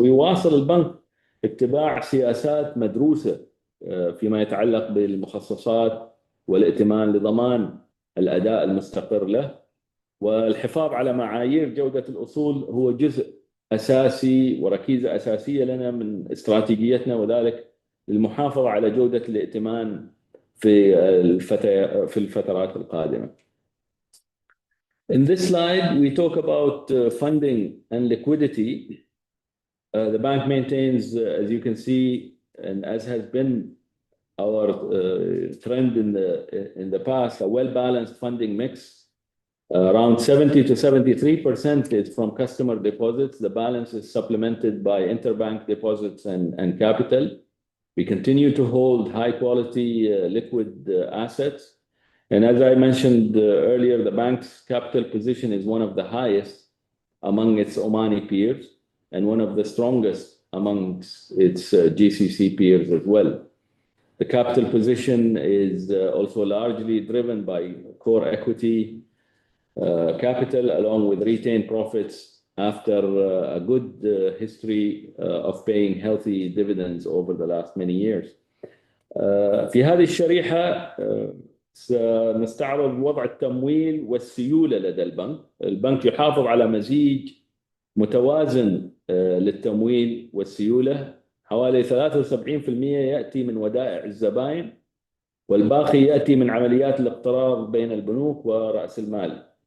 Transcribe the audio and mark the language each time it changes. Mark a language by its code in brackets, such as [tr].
[ar] ويواصل البنك اتباع سياسات مدروسة فيما يتعلق بالمخصصات والائتمان لضمان الأداء المستقر له. والحفاظ على معايير جودة الأصول هو جزء أساسي وركيزة أساسية لنا من استراتيجيتنا، وذلك للمحافظة على جودة الائتمان في الفترات القادمة. [en] In this slide, we talk about funding and liquidity. The bank maintains, as you can see, and as has been our trend in the past, a well-balanced funding mix. Around 70 to 73% is from customer deposits. The balance is supplemented by interbank deposits and capital. We continue to hold high-quality liquid assets. And as I mentioned earlier, the bank's capital position is one of the highest among its Omani peers and one of the strongest amongst its GCC peers as well. The capital position is also largely driven by core equity capital, along with retained profits after a good history of paying healthy dividends over the last many years. [ar] في هذه الشريحة سنستعرض وضع التمويل والسيولة لدى البنك. البنك يحافظ على مزيج متوازن للتمويل والسيولة. حوالي 73% يأتي من ودائع الزبائن، والباقي يأتي من عمليات الاقتراض بين البنوك ورأس المال.